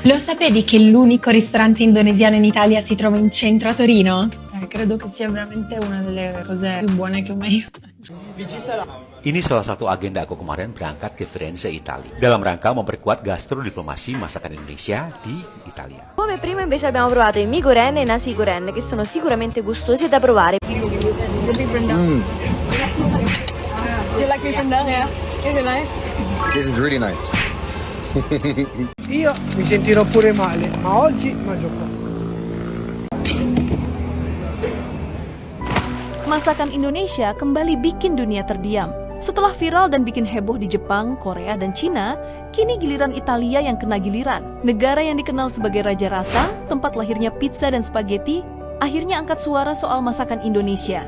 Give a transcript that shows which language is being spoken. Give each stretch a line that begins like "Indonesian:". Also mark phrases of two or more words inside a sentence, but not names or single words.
Italian: Lo sapevi che l'unico ristorante indonesiano in Italia si trova in centro a Torino? Credo che sia veramente una delle cose più buone che ho mai mangiato.
Indonesian: Ini salah satu agenda aku kemarin berangkat ke Firenze, Italia, dalam rangka memperkuat gastrodiplomasi masakan Indonesia di Italia.
Italian: Come primo invece abbiamo provato i mi goreng e i nasi goreng, che sono sicuramente gustosi da provare.
English: You like beef rendang? Yeah. Is it nice? This is really nice.
Italian: Io mi sentirò pure male, ma oggi mangio qua.
Indonesian: Masakan Indonesia kembali bikin dunia terdiam. Setelah viral dan bikin heboh di Jepang, Korea, dan Cina, kini giliran Italia yang kena giliran. Negara yang dikenal sebagai raja rasa, tempat lahirnya pizza dan spaghetti, akhirnya angkat suara soal masakan Indonesia.